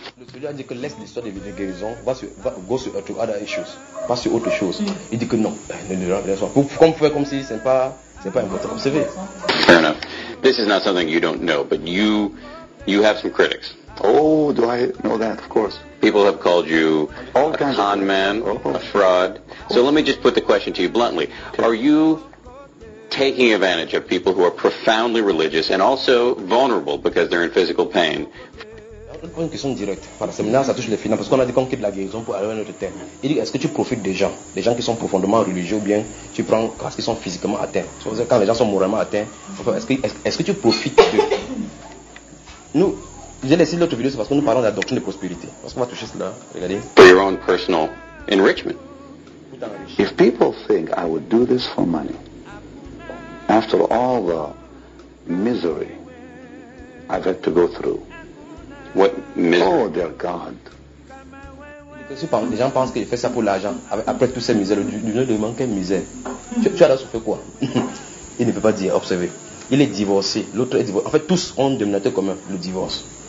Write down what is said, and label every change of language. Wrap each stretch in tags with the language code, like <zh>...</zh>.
<fr>Le Seigneur dit que laisse l'histoire de guérison,</fr> <en>go</en> <fr>sur</fr> <en>other issues,</en> <fr>pas sur autre chose. Il dit que non, ne soit pas. Comme faire comme si c'est pas important, observez.</fr> <en>Fair enough. This is not something you don't know, but you You have some critics. Oh, do I know that? Of course. People have called you all a con man, a fraud. So let me just put the question to you bluntly. Okay. Are you taking advantage of people who are profoundly religious and also vulnerable because they're in physical pain?</en> <fr>Une question directe. Par le séminaire, ça touche les finances parce qu'on a dit qu'on quitte la guérison pour aller à un autre thème. Il dit, est-ce que tu profites des gens qui sont profondément religieux ou bien tu prends parce qu'ils sont physiquement atteints. C'est-à-dire, quand les gens sont moralement atteints, est-ce que tu profites de... Nous, j'ai laissé l'autre vidéo, c'est parce que nous parlons de la doctrine de prospérité. Parce qu'on va toucher cela, regardez.</fr> <en>For your own personal enrichment. If people think I would do this for money, after all the misery I've had to go through, what misery? Oh, dear God.</en> <fr>Les gens pensent que je fais ça pour l'argent. Après toutes ces misères, du nom de manque de misère. Tu as souffert quoi? Il ne peut pas dire, observez. Il est divorcé, l'autre est divorcé. En fait, tous ont un dénominateur commun, le divorce.</fr>